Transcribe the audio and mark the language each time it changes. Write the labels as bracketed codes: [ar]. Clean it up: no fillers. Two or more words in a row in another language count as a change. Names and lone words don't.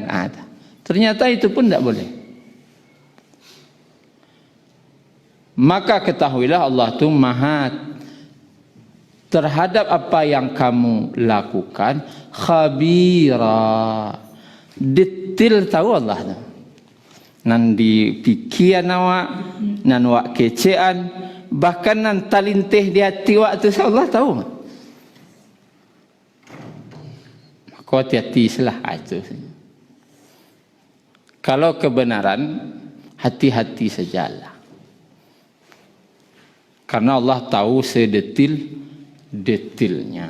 [id] Ternyata itu pun tidak boleh. Maka ketahuilah Allah itu maha terhadap apa yang kamu lakukan, khabira, detail tahu Allah tu. [min] Nan dipikiran awak, nan wak kecean, bahkan nan talintih di hati wak tu Allah tahu. [id] Maka hati-hati selah itu. Kalau kebenaran, hati-hati sajalah. Karena Allah tahu sedetil-detilnya.